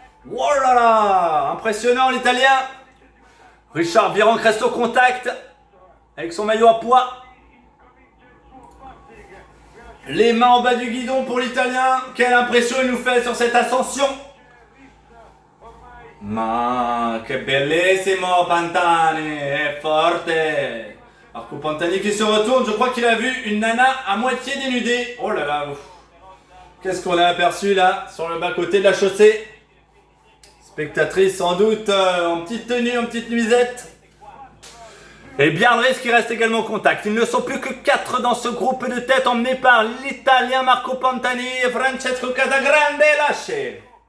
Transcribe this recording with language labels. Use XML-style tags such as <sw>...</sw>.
<fr>Oh là là, impressionnant l'italien. Richard Virenque reste au contact avec son maillot à pois. Les mains en bas du guidon pour l'italien. Quelle impression il nous fait sur cette ascension.</fr> <it>Ma che bellissimo Pantani, è forte.</it> <fr>Marco Pantani qui se retourne, je crois qu'il a vu une nana à moitié dénudée. Oh là là, qu'est-ce qu'on a aperçu là sur le bas-côté de la chaussée. Spectatrice sans doute en petite tenue, en petite nuisette. Et Bjarne Riis qui reste également au contact. Ils ne sont plus que 4 dans ce groupe de tête emmené par l'italien Marco Pantani et Francesco Casagrande lâché.</fr>